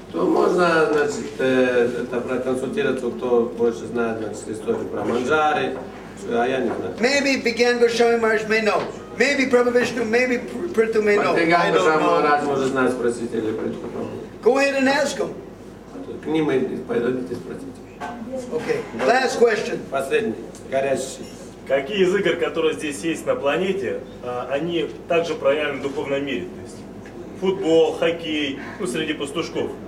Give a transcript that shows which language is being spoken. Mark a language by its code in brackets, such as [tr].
[ru] То можно, это проконсультироваться, кто больше знает, историю про манджари, а я не знаю. [en] Maybe Began Goswami Maharaj may know. Maybe Prabhu Vishnu, maybe Prithu may know. I don't know. [ru] Может знать, спросите или Притху. [en] Go ahead and ask him. [ru] К ним пойдите спросите. [en] Okay, last question. [ru] Последний, горящий. Какие из игр, которые здесь есть на планете, они также проявлены в духовном мире? То есть футбол, хоккей, среди пастушков.